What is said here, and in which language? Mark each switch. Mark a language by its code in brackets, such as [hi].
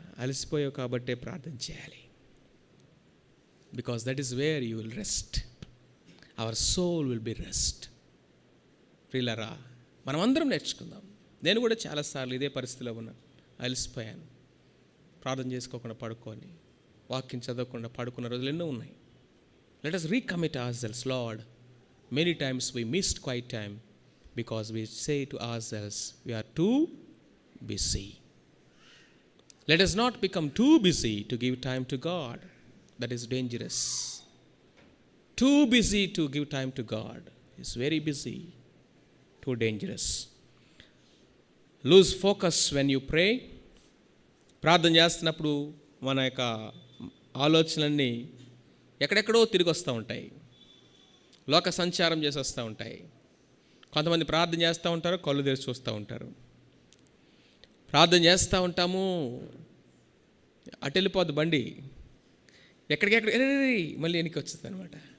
[te] అలసిపోయావు కాబట్టే ప్రార్థన చేయాలి. [en] Because that is where you will rest, our soul will be rest. [te] ప్రియులారా, మనం అందరం నేర్చుకుందాం. నేను కూడా చాలాసార్లు ఇదే పరిస్థితిలో ఉన్నాను, అలసిపోయాను, ప్రార్థన చేసుకోకుండా పడుకొని, వాక్యం చదవకుండా పడుకున్న రోజులు ఎన్నో ఉన్నాయి. [en] Let us recommit ourselves, Lord. Many times we missed quiet time because we say to ourselves, we are too busy. Let us not become too busy to give time to God. That is dangerous. Too busy to give time to God is very busy, too dangerous. Lose focus when you pray. [te] ప్రార్థన చేస్తున్నప్పుడు మన యొక్క ఆలోచనలన్నీ ఎక్కడెక్కడో తిరిగి వస్తూ ఉంటాయి, లోక సంచారం చేసి వస్తూ ఉంటాయి. కొంతమంది ప్రార్థన చేస్తూ ఉంటారు, కళ్ళు తెరిచి చూస్తూ ఉంటారు. ప్రార్థన చేస్తూ ఉంటాము, అటు వెళ్ళిపోద్ది బండి, ఎక్కడికెక్కడ మళ్ళీ వెనక్కి వచ్చేస్తుంది అనమాట.